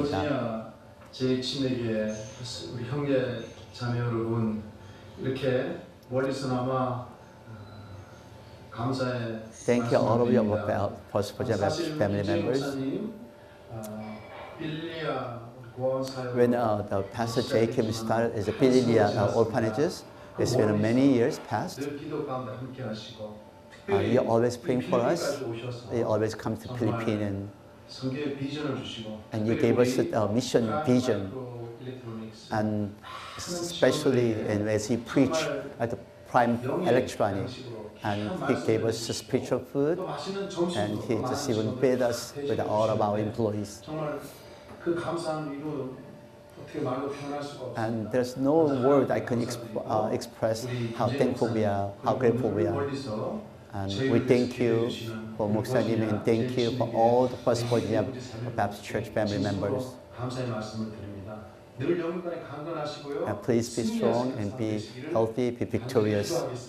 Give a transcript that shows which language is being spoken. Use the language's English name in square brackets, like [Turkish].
[Korean] 버지니아 제2침례교회 우리 형제 자매 여러분, 이렇게 멀리서나마 감사의 [English] Thank you all of your [Korean] 말씀드립니다. [English] First [Korean] 사실 [English] family [Korean] 우리 [English] members. [Korean] 목사님 빌리아 고아원 사역 [English] When the Pastor Jacob started as a Bililia orphanages, it's been many years past. [Korean] 늘 기도 가운데 함께 하시고 [English] He always praying for us. [Korean] 필리핀까지 오셔서 [English] He always comes to Philippines [Korean] 성교의 비전을 주시고 [English] and you gave us a mission vision. And especially as he preached at the Prime Electronic, and he gave us the spiritual food, and he just even fed us with all of our employees. [Korean] 정말 그 감사한 이루 어떻게 말로 표현할 수가 없습니다. [English] And there's no word I can express how thankful we are, how grateful we are. And we thank you for 목사님 and thank you for all the First Virginia Baptist Church family members. [Korean] 감사의 말씀을 드립니다. 늘 영육간에 강건하시고요. [English] And please be strong and be healthy, be victorious.